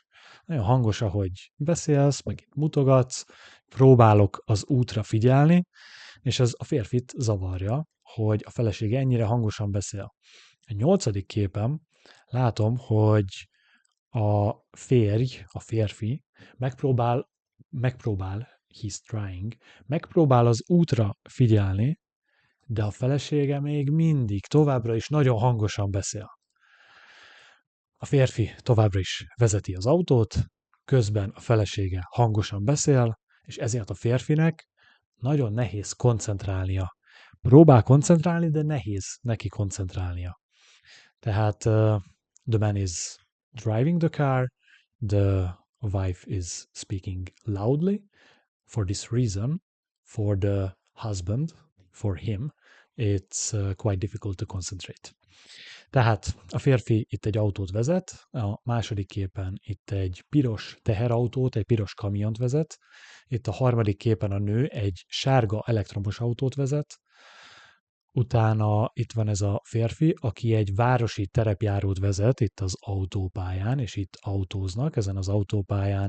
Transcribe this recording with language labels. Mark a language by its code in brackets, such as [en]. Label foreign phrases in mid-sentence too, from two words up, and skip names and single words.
[hu] Nagyon hangos, ahogy beszélsz, meg itt mutogatsz, próbálok az útra figyelni, és ez a férfit zavarja, hogy a felesége ennyire hangosan beszél. A nyolcadik képen látom, hogy a férj, a férfi megpróbál, [en] he's trying, [hu] megpróbál az útra figyelni, de a felesége még mindig továbbra is nagyon hangosan beszél. A férfi továbbra is vezeti az autót, közben a felesége hangosan beszél, és ezért a férfinek nagyon nehéz koncentrálnia. Próbál koncentrálni, de nehéz neki koncentrálnia. Tehát [en] the man is driving the car, the wife is speaking loudly. For this reason, for the husband, for him, it's quite difficult to concentrate. [hu] Tehát a férfi itt egy autót vezet, a második képen itt egy piros teherautót, egy piros kamiont vezet, itt a harmadik képen a nő egy sárga elektromos autót vezet, utána itt van ez a férfi, aki egy városi terepjárót vezet itt az autópályán, és itt autóznak ezen az autópályán.